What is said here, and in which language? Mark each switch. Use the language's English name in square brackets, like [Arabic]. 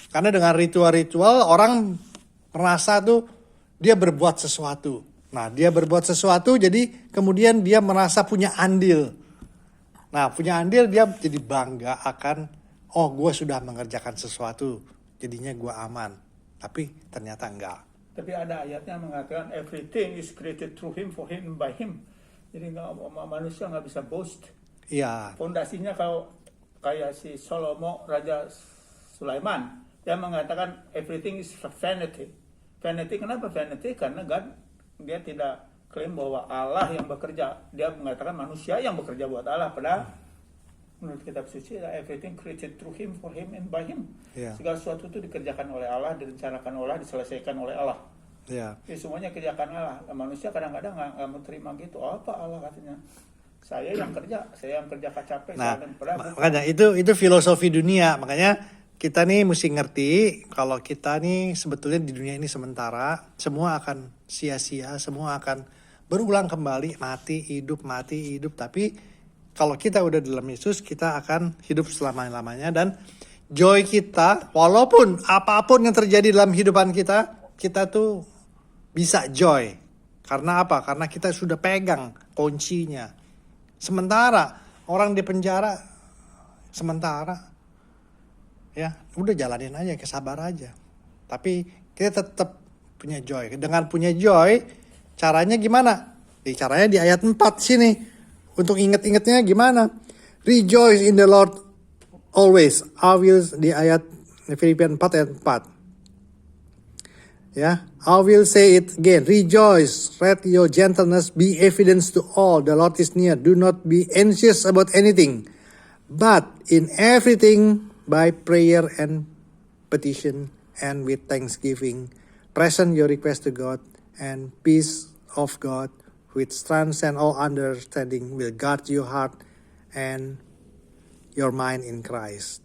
[Indonesian] Karena dengan ritual orang merasa tuh dia berbuat sesuatu. Nah, dia berbuat sesuatu jadi kemudian dia merasa punya andil. Nah, punya andil dia jadi bangga akan gue sudah mengerjakan sesuatu. Jadinya gue aman. Tapi ternyata enggak. Tapi ada ayatnya mengatakan [English] everything is created through him, for him, by him. [Indonesian] Jadi manusia nggak bisa boast. Iya. Fondasinya kalau kayak si Salomo, Raja Sulaiman, dia mengatakan [English] everything is vanity. [Indonesian] Vanity kenapa vanity? Karena dia tidak klaim bahwa Allah yang bekerja. Dia mengatakan manusia yang bekerja buat Allah. Padahal menurut kitab suci [English] everything created through him, for him, and by him. Yeah. [Indonesian] Segala sesuatu itu dikerjakan oleh Allah, direncanakan oleh Allah, diselesaikan oleh Allah. [English] Yeah. [Indonesian] Jadi semuanya kerjakan Allah. Manusia kadang-kadang nggak mau terima gitu. Apa Allah katanya? Saya yang kerja capek. Nah, makanya itu filosofi dunia. Makanya kita nih mesti ngerti kalau kita nih sebetulnya di dunia ini sementara, semua akan sia-sia, semua akan berulang kembali, mati hidup. Tapi kalau kita udah dalam Yesus, kita akan hidup selama-lamanya dan joy kita, walaupun apapun yang terjadi dalam kehidupan kita tuh bisa joy. Karena apa? Karena kita sudah pegang kuncinya. Sementara orang di penjara ya udah jalanin aja, sabar aja. Tapi kita tetap punya joy. Dengan punya joy, caranya gimana? Caranya di ayat 4 sini. Untuk inget-ingetnya gimana? [English] Rejoice in the Lord always. [Indonesian] Di ayat Filipian 4 ayat 4. [English] Ya, I will say it again. Rejoice, let your gentleness be evidence to all. The Lord is near. Do not be anxious about anything, but in everything by prayer and petition and with thanksgiving, present your request to God, and peace of God, which transcends all understanding, will guard your heart and your mind in Christ.